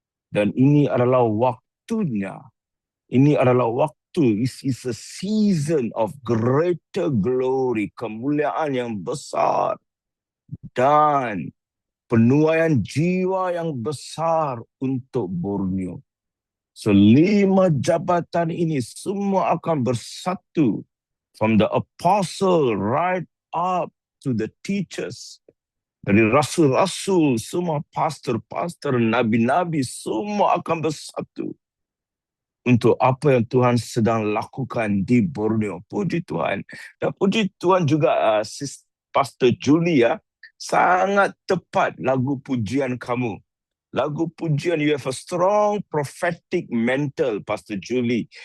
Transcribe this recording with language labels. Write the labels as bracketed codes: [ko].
[id] Dan ini adalah waktunya. [en] This is a season of greater glory, [id] kemuliaan yang besar. Dan penuaian jiwa yang besar untuk Borneo. So 5 jabatan ini semua akan bersatu. [en] From the apostle right up to the teachers. [id] Dari rasul-rasul, semua pastor, nabi-nabi, semua akan bersatu. Untuk apa yang Tuhan sedang lakukan di Borneo. Puji Tuhan. Dan puji Tuhan juga Pastor Julia, sangat tepat lagu pujian kamu. Lagu pujian, [en] you have a strong prophetic mantle, Pastor Julie.